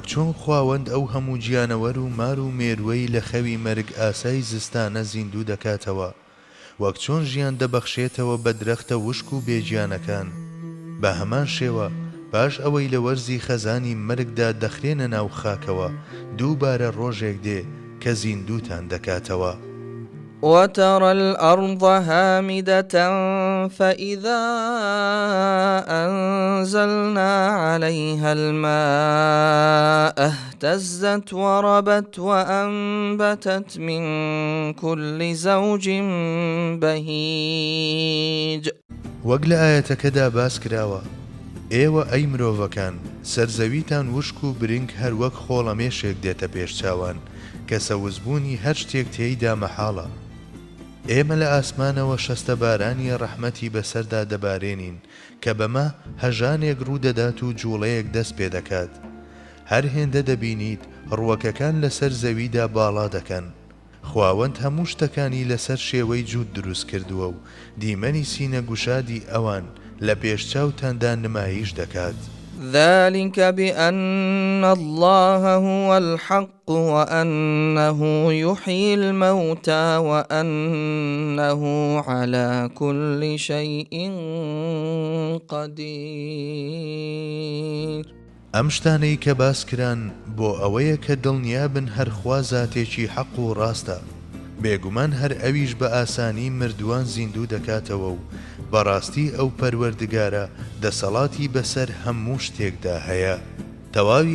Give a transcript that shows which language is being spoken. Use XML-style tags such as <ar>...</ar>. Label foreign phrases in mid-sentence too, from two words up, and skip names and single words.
<ckb>چۆن خواوەند ئەو هەموو گیانەوەر و مار و مێروەی لە خەوی مەرگ ئاسای زستانە زیندوو دەکاتەوە وەک چۆن ژیان دەبەخشێتەوە بە درەختە وشک و بێجیانەکان بە هەمان شێوە پاش ئەوەی لە وەرزی خەزانی مەرگدا دەخرێنە ناو خاکەوە دووبارە ڕۆژێک دێ کە زیندووتان دەکاتەوە</ckb> <ar>وترى الأرض هامدة فإذا أنزلنا عليها الماء اهتزت وربت وأنبتت من كل زوج بهيج</ar> <ckb>وەک لە ئاەتەکەدا باس کراوە ئێوە ئەی مرۆڤەکان سەرزەویتان وشک و برنگ هەر وەک خۆڵەمێشێک دێتە پێش چاوان کە سەوزبوونی هەر شتێک تێیدا مەحاڵە ئێمە لە ئاسمانەوە شەستە بارانی ڕەحمەتی بەسەردا دەبارێنین کە بەمە هەژانێک ڕوودەدات و جوڵەیەک دەست پێ دەکات هەر هێندە دەبینیت ڕووەکەکان لەسەر زەویدا باڵا دەکەن خواوەند هەموو شتەکانی لەسەر شێوەی جوود دروست کردووە و دیمەنی سینە گوشادی ئەوان لە پێشچاوتاندا نمایش دەکات</ckb> <ar>ذلك بأن الله هو الحق وأنه يحيي الموتى وأنه على كل شيء قدير</ar> <ckb>ئەم شتانەی کە باس کران بۆ ئەوەیە کە دڵنیابن هەر خوا زاتێکی حەق و ڕاستە بێگومان هەر ئەویش بە ئاسانی مردووان زیندوو دەکاتەوە و بەڕاستی ئەو پەروەردگارە دەسەڵاتی بەسەر هەموو شتێکدا هەیە تەواوی</ckb>